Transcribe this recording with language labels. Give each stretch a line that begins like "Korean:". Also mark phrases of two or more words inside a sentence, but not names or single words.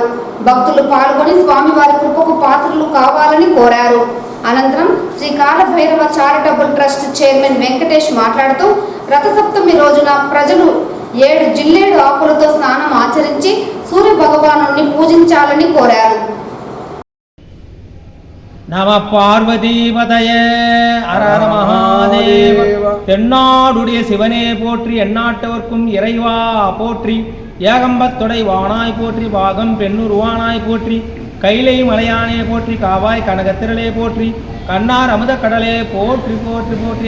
Telugu: భక్తులు పాల్గొని స్వామివారి కృపకు పాత్రలు కావాలని కోరారు. అనంతరం శ్రీ కాలభైరవ చారిటబుల్ ట్రస్ట్ చైర్మన్ వెంకటేష్ మాట్లాడుతూ రథసప్తమి రోజున ప్రజలు 7 జిల్లేడు ఆకులతో స్నానం ఆచరించి సూర్య భగవాను పూజించాలని కోరారు.
Sanskrit: नम पार्वतीपतये हरहर महादेव.
Tamil: தென்னாடுடைய சிவனே போற்றி, எந்நாட்டவர்க்கும் இறைவா போற்றி, ஏகம்பத்துடை வானாய் போற்றி, பாகம் பெண்ணுருவானாய் போற்றி, கைலை மலையானே போற்றி, காவாய் கனகத்திரளே போற்றி, கண்ணார் அமுத கடலே போற்றி போற்றி போற்றி.